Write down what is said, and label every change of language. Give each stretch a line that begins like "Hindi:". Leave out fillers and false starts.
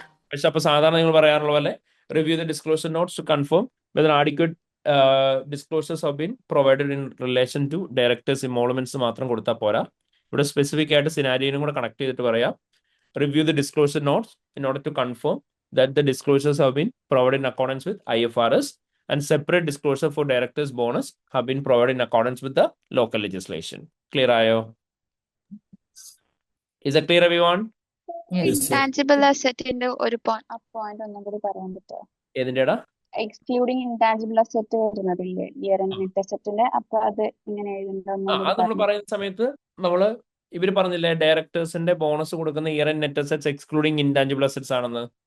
Malayalam: പക്ഷെ അപ്പൊ സാധാരണ നിങ്ങൾ പറയാറുള്ള പോലെ
English: review the disclosure notes to confirm whether adequate disclosures have been provided in relation to directors emoluments
Malayalam: മാത്രം കൊടുത്താൽ പോരാ. ഇവിടെ സ്പെസിഫിക് ആയിട്ട് സിനാരിയോനും കൂടെ കണക്ട് ചെയ്തിട്ട് പറയാം.
English: Review the disclosure notes in order to confirm that the disclosures have been provided in accordance with IFRS and separate disclosure for directors bonus have been provided in accordance with the local legislation.
Malayalam: Clear ayo?
English: Is that clear everyone?
Malayalam: Intangible asset ന്റെ ഒരു point ഒന്നും കൂടി പറയാൻ പറ്റുമോ? ഏതിന്റെടാ? Excluding intangible asset വരുന്നതില്ലേ year and net അസറ്റിന്റെ, അപ്പൊ അത് ഇങ്ങനെ എഴുതുന്നുണ്ടോ? അത് നമ്മൾ പറയുന്ന സമയത്ത് നമ്മള് ഇവര് പറഞ്ഞില്ലേ ഡയറക്ടേഴ്സിന്റെ ബോണസ് കൊടുക്കുന്ന year and net assets excluding intangible assets ആണെന്ന്.